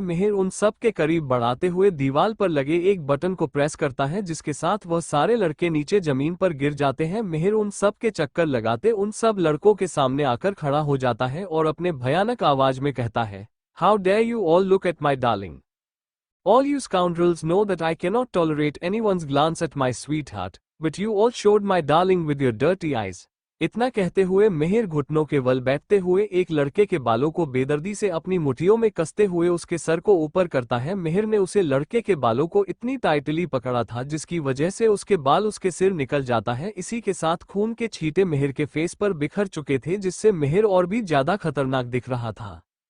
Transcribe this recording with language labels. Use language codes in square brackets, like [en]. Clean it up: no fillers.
[hi] मेहर उन सब के करीब बढ़ाते हुए दीवार पर लगे एक बटन को प्रेस करता है जिसके साथ वह सारे लड़के नीचे जमीन पर गिर जाते हैं। मेहर उन सब के चक्कर लगाते उन सब लड़कों के सामने आकर खड़ा हो जाता है और अपने भयानक आवाज में कहता है, [en] How dare you all look at my darling. All you scoundrels know that I cannot tolerate anyone's glance at my sweetheart, but you all showed my darling with your dirty eyes. [hi] इतना कहते हुए मेहर घुटनों के बल बैठते हुए एक लड़के के बालों को बेदर्दी से अपनी मुट्ठियों में कसते हुए उसके सर को ऊपर करता है। मेहर ने उसे लड़के के बालों को इतनी टाइटली पकड़ा था जिसकी वजह से उसके बाल उसके सिर निकल जाता है। इसी के साथ खून के छींटे मेहर के फेस पर बिखर चुके थे जिससे मेहर और भी ज्यादा खतरनाक दिख रहा था।